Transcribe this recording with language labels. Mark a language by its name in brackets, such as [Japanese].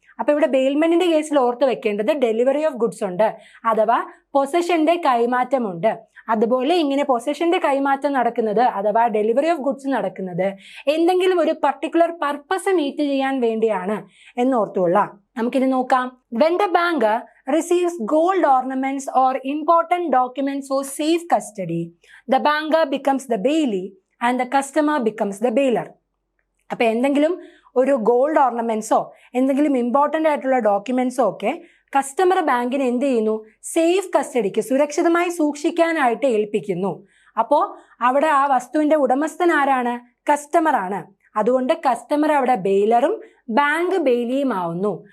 [Malayalam] അപ്പൊ ഇവിടെ ബെയിൽമെന്റിന്റെ കേസിൽ ഓർത്ത് വെക്കേണ്ടത് ഡെലിവറി ഓഫ് ഗുഡ്സ് ഉണ്ട്, അഥവാ പൊസഷന്റെ കൈമാറ്റമുണ്ട്. അതുപോലെ ഇങ്ങനെ പൊസഷന്റെ കൈമാറ്റം നടക്കുന്നത് അഥവാ ഡെലിവറി ഓഫ് ഗുഡ്സ് നടക്കുന്നത് എന്തെങ്കിലും ഒരു പർട്ടിക്കുലർ പർപ്പസ് മീറ്റ് ചെയ്യാൻ വേണ്ടിയാണ് എന്ന് ഓർത്തുകൊള്ളാം. നമുക്കിനി നോക്കാം. [English] When the banker receives gold ornaments or important documents for safe custody, the banker becomes the bailee and the customer becomes the bailor. [Malayalam] അപ്പൊ എന്തെങ്കിലും ഒരു ഗോൾഡ് ഓർണമെന്റ്സോ എന്തെങ്കിലും ഇമ്പോർട്ടൻ്റ് ആയിട്ടുള്ള ഡോക്യുമെന്റ്സോ ഒക്കെ കസ്റ്റമർ ബാങ്കിന് എന്ത് ചെയ്യുന്നു? സേഫ് കസ്റ്റഡിക്ക്, സുരക്ഷിതമായി സൂക്ഷിക്കാനായിട്ട് ഏൽപ്പിക്കുന്നു. അപ്പോൾ അവിടെ ആ വസ്തുവിന്റെ ഉടമസ്ഥൻ ആരാണ്? കസ്റ്റമർ ആണ്. അതുകൊണ്ട് കസ്റ്റമർ അവിടെ ബെയിലറും ബാങ്ക് ബെയിലിയും ആവുന്നു.